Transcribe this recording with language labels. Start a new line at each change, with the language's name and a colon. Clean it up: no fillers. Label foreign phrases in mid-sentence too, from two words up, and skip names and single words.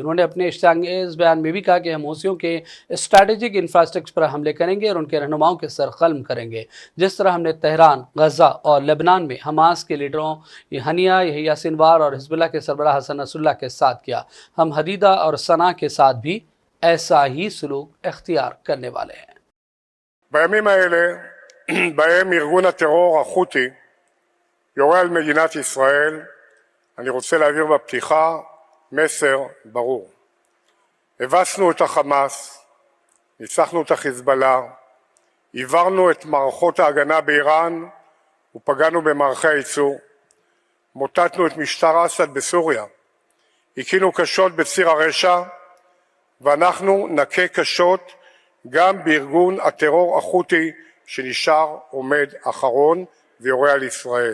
Urdu: انہوں نے اپنے اشتعال انگیز بیان میں بھی کہا کہ ہم حوثیوں کے
English: strategic infrastructure
Urdu: پر حملے کریں گے اور ان کے رہنماؤں کے سر قلم کریں گے، جس طرح ہم نے تہران، غزہ اور لبنان میں حماس کے لیڈروں ہنیہ، یحییٰ سنوار اور حزب اللہ کے سربراہ حسن نصراللہ کے ساتھ کیا. ہم حدیدہ اور صنعا کے ساتھ بھی ایسا ہی سلوک اختیار کرنے والے ہیں.
Hebrew: בימים האלה, בהם ארגון הטרור החותי יורה על מדינת ישראל, אני רוצה להעביר בפתיחה מסר ברור. הבסנו את החמאס, ניצחנו את החיזבאללה, עיברנו את מערכות ההגנה באיראן ופגענו במערכי הייצור, מוטטנו את משטר אסד בסוריה, הכינו קשות בציר הרשע, ואנחנו נכה קשות גם בארגון הטרור החותי שנשאר עומד אחרון ויורה על ישראל.